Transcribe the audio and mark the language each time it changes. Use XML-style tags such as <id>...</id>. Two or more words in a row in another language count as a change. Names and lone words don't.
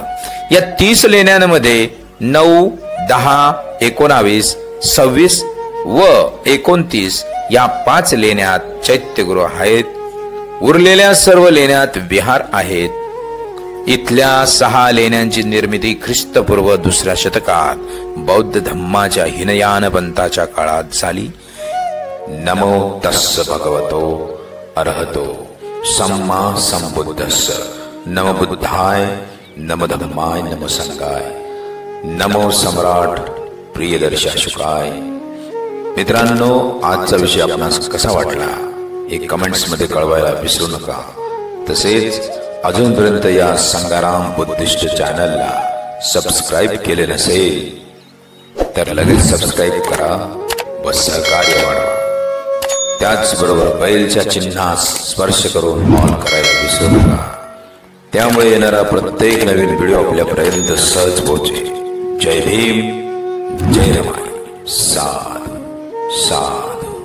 <mr>या 30 लेण्यांमध्ये 9, 10, 19, 26 व 29 या 5 लेण्यात चैत्यगृह आहेत. उरलेल्या सर्व लेण्यात विहार आहेत. इथल्या 6 लेण्यांची निर्मिती ख्रिस्तपूर्व 2ऱ्या शतकात बौद्ध धम्माच्या हिनयान पंथाच्या काळात झाली.</mr> <pi>नमो तस्स भगवतो अरहतो सम्मा संबुद्धस्स. नमो बुद्धाय, नमो धम्माय, नमो संघाय, नमो सम्राट प्रियदर्शकाय.</pi> <mr>मित्रांनो, आजचा विषय आपणास कसा वाटला हे कमेंट्स मध्ये कळवायला विसरू नका. तसेच अजूनपर्यंत या संगाराम बुद्धिस्ट चॅनलला सबस्क्राईब केले नसेल तर लगेच सबस्क्राईब करा व सहकार्य वाढवा. त्याचबरोबर बैलच्या चिन्हास स्पर्श करून ऑन करायला विसरू नका. त्यामुळे येणारा प्रत्येक नवीन व्हिडिओ आपल्यापर्यंत सहज पोहोचेल. जय भीम, जय रमाई.</mr> <pi>साध साध.</pi>